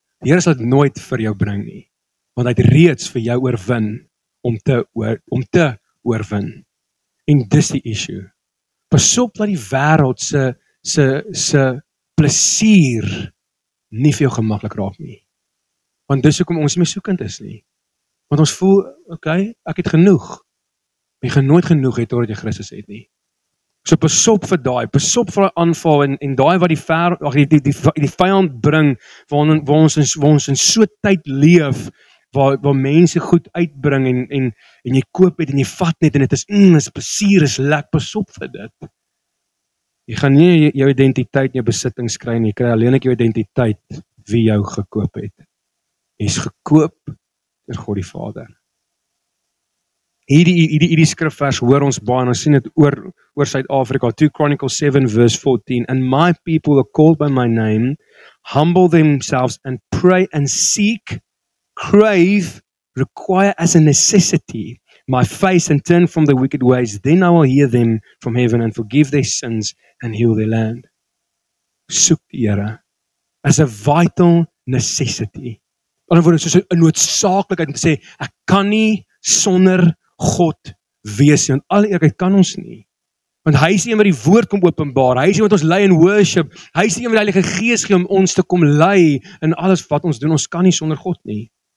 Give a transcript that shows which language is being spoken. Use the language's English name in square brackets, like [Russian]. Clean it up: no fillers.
[Afrikaans] Die Here sal dit nooit vir jou bring nie. Want hy het reeds vir jou oorwin om te oorwin. En dis die issue. Pas op dat die wêreld se plesier nie vir jou gemaklik raak nie. Want dis hoekom ons nie meer soekend is nie. Want ons voel, okay, ek het genoeg. Jy gaan nooit genoeg hê totdat jy Christus het nie. So pas op vir daai, pas op vir daai aanval en daai wat die vyand bring, waar ons in so tyd leef, waar mense goed uitbring en jy koop het en jy vat net en dit is plesier, is lekker, pas op vir dit. Jy gaan nie jou identiteit in jou besittings kry nie, jy kry alleen jou identiteit wie jou gekoop het. Jy's gekoop deur God die Vader. Hierdie skrifvers hoor ons baie en ons sien dit oor Suid-Afrika. [English] 2 Chronicles 7 verse 14. And my people are called by my name, humble themselves and pray and seek, crave, require as a necessity my face and turn from the wicked ways. Then I will hear them from heaven and forgive their sins and heal their land. [Afrikaans] Soek die Here [English] as a vital necessity. [Afrikaans] Aan die ander woord, soos 'n noodsaaklikheid om te sê, ek kan nie sonder God wees nie, want al die eerlikheid kan ons nie. Want hy is die een wat die woord kom openbaar, hy is die een wat ons lei in worship, hy is die een wat die Heilige Gees gee om ons te kom lei in alles wat ons doen, ons kan nie sonder God nie.